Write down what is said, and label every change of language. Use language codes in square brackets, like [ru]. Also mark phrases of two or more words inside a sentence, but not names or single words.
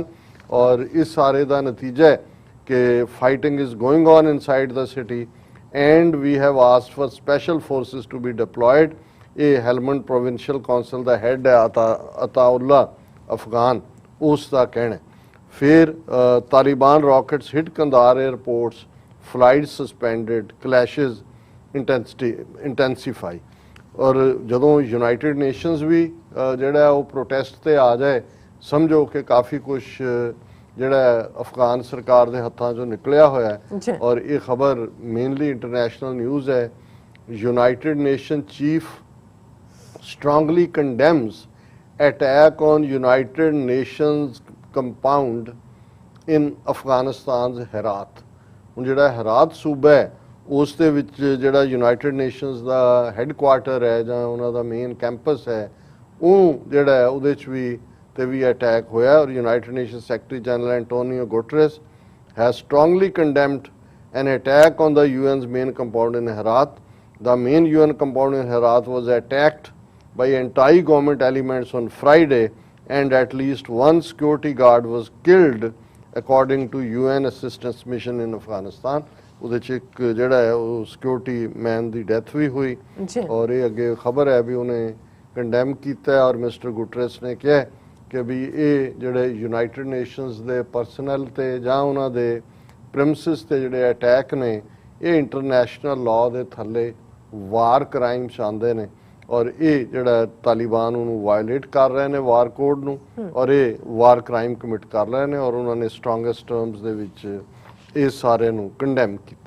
[pa] ਔਰ ਇਸ ਸਾਰੇ ਦਾ ਨਤੀਜਾ ਹੈ ਕਿ [en] fighting is going on inside the city and we have asked for special forces to be deployed. [pa] ਇਹ ਹੈਲਮੰਡ ਪ੍ਰੋਵਿੰਸ਼ੀਅਲ ਕੌਂਸਲ ਦਾ ਹੈੱਡ ਹੈ ਅਤਾਉੱਲਾ ਅਫਗਾਨ, ਉਸ ਦਾ ਕਹਿਣਾ। [en] ਫਿਰ Taliban rockets hit Kandahar airports, flights suspended, clashes intensify। [pa] ਔਰ ਜਦੋਂ ਯੂਨਾਈਟਿਡ ਨੇਸ਼ਨਸ ਵੀ ਜਿਹੜਾ ਉਹ ਪ੍ਰੋਟੈਸਟ ਤੇ ਆ ਜਾਏ, ਸਮਝੋ ਕਿ ਕਾਫੀ ਕੁਝ ਜਿਹੜਾ ਅਫਗਾਨ ਸਰਕਾਰ ਦੇ ਹੱਥਾਂ ਚੋਂ ਨਿਕਲਿਆ ਹੋਇਆ ਹੈ। ਔਰ ਇਹ ਖਬਰ [en] mainly international news [pa] ਹੈ। [en] United Nation chief strongly condemns attack on United Nations compound in Afghanistan's Herat। ਹੁਣ ਜਿਹੜਾ ਹੈਰਾਤ ਸੂਬਾ ਹੈ ਉਸ ਦੇ ਵਿੱਚ ਜਿਹੜਾ ਯੂਨਾਈਟਿਡ ਨੇਸ਼ਨਸ ਦਾ ਹੈੱਡਕੁਆਰਟਰ ਹੈ ਜਾਂ ਉਹਨਾਂ ਦਾ main campus ਹੈ, ਉਹ ਜਿਹੜਾ ਹੈ ਉਹਦੇ 'ਚ ਵੀ ਅਟੈਕ ਹੋਇਆ। ਔਰ United Nation Secretary General ਐਂਟੋਨੀਓ ਗੁਟਰੇਸ has strongly condemned an attack on the UN's main compound in Herat. The main UN compound in Herat was attacked by anti-government elements on Friday, and at least one security guard was killed, according to UN assistance mission in Afghanistan. [pa] ਉਹਦੇ 'ਚ ਇੱਕ ਜਿਹੜਾ ਹੈ ਉਹ [en] security man [pa] ਦੀ ਡੈਥ ਵੀ ਹੋਈ। ਔਰ ਇਹ ਅੱਗੇ ਖਬਰ ਹੈ ਵੀ ਉਹਨੇ ਕੰਡੈਮ ਕੀਤਾ ਔਰ ਮਿਸਟਰ ਗੁਟਰੇਸ ਨੇ ਕਿਹਾ ਕਿ ਵੀ ਇਹ ਜਿਹੜੇ ਯੂਨਾਈਟਿਡ ਨੇਸ਼ਨਸ ਦੇ ਪਰਸਨਲ ਤੇ ਜਾਂ ਉਹਨਾਂ ਦੇ ਪ੍ਰਿਮਸਿਸ ਤੇ ਜਿਹੜੇ ਅਟੈਕ ਨੇ ਇਹ [en] international law [pa] ਦੇ ਥੱਲੇ [en] war crimes [pa] ਆਉਂਦੇ ਨੇ ਔਰ ਇਹ ਜਿਹੜਾ ਤਾਲਿਬਾਨ ਉਹਨੂੰ ਵਾਇਲੇਟ ਕਰ ਰਹੇ ਨੇ [en] war code [pa] ਨੂੰ ਔਰ ਇਹ [en] war crime commit [pa] ਕਰ ਰਹੇ ਨੇ ਔਰ ਉਹਨਾਂ ਨੇ [en] strongest terms [pa] ਦੇ ਵਿੱਚ ਇਸ ਸਾਰੇ ਨੂੰ ਕੰਡੈਮ ਕੀਤਾ।